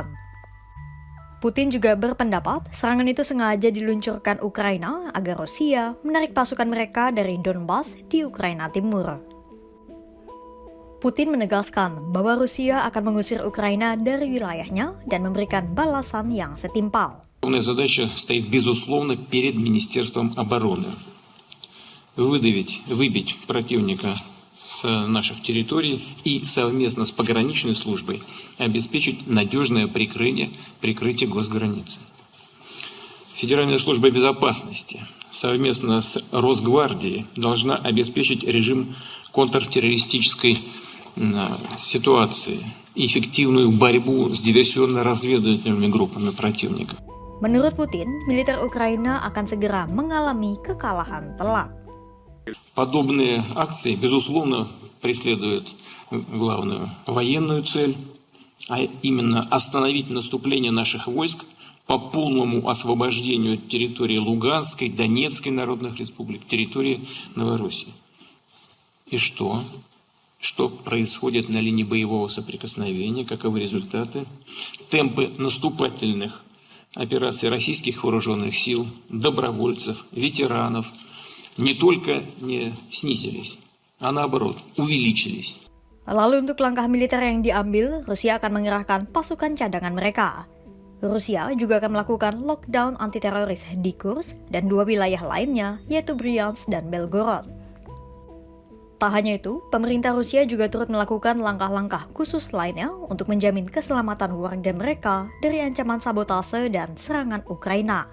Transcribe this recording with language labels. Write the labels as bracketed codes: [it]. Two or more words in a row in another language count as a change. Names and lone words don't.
[id] Putin juga berpendapat serangan itu sengaja diluncurkan Ukraina agar Rusia menarik pasukan mereka dari Donbas di Ukraina Timur. Putin menegaskan bahwa Rusia akan mengusir Ukraina dari wilayahnya dan memberikan balasan yang setimpal. [ru] Главная задача стоит, безусловно, перед Министерством обороны. Выбить противника с наших территорий и совместно с пограничной службой обеспечить надежное прикрытие госграницы. Федеральная служба безопасности совместно с Росгвардией должна обеспечить режим контртеррористической ситуации и эффективную борьбу с диверсионно-разведывательными группами противника. [id] Menurut Putin, militer Ukraina akan segera mengalami kekalahan telak. [ru] Подобные акции, безусловно, преследуют главную военную цель, а именно остановить наступление наших войск по полному освобождению территории Луганской, Донецкой народных республик, территории Новороссии. И что? Что происходит на линии боевого соприкосновения, каковы результаты? Темпы наступательных операций российских вооруженных сил, добровольцев, ветеранов не только не снизились, а наоборот увеличились. [id] Lalu untuk langkah militer yang diambil, Rusia akan mengerahkan pasukan cadangan mereka. Rusia juga akan melakukan lockdown anti-teroris di Kursk dan 2 wilayah lainnya, yaitu Bryansk dan Belgorod. Tak hanya itu, pemerintah Rusia juga turut melakukan langkah-langkah khusus lainnya untuk menjamin keselamatan warga mereka dari ancaman sabotase dan serangan Ukraina.